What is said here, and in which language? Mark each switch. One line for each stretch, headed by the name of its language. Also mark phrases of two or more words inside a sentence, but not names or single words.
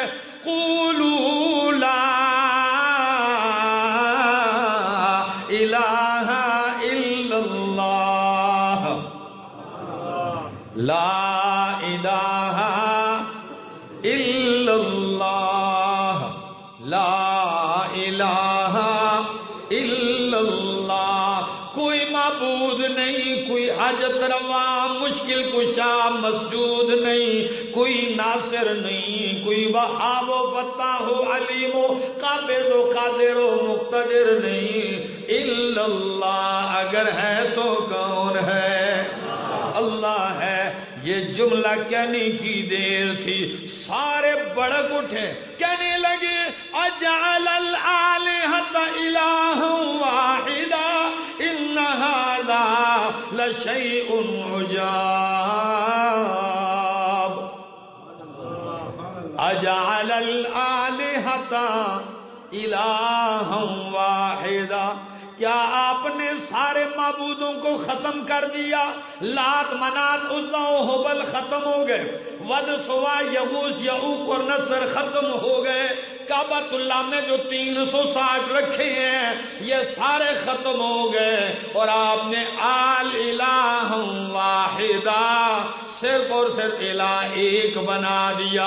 Arabic: قولوا لا الہ الا اللہ، لا الہ الا اللہ، لا الہ الا اللہ،
Urdu: کوئی معبود حاجت روا مشکل کشا مسجود نہیں، کوئی ناصر نہیں، کوئی وہاب و فتاح و علیم و قابض و قادر و مقتدر نہیں
Arabic: الا اللہ،
Urdu: اگر ہے تو کون ہے؟ اللہ ہے۔ یہ جملہ کہنے کی دیر تھی، سارے بڑک اٹھے، کہنے لگے
Arabic: اجعل الآلہۃ الہا واحدا ان ھذا لشیء عجاب، اجعل الآلہۃ الہا واحدا،
Urdu: کیا آپ نے سارے معبودوں کو ختم کر دیا؟ لات منات عزا و حبل ختم ہو گئے، ود سوا یغوث یعوق اور نصر ختم ہو گئے، کعبۃ اللہ میں جو 360 رکھے ہیں یہ سارے ختم ہو گئے، اور آپ نے
Arabic: الہ واحدہ
Urdu: صرف اور صرف الہ ایک بنا دیا۔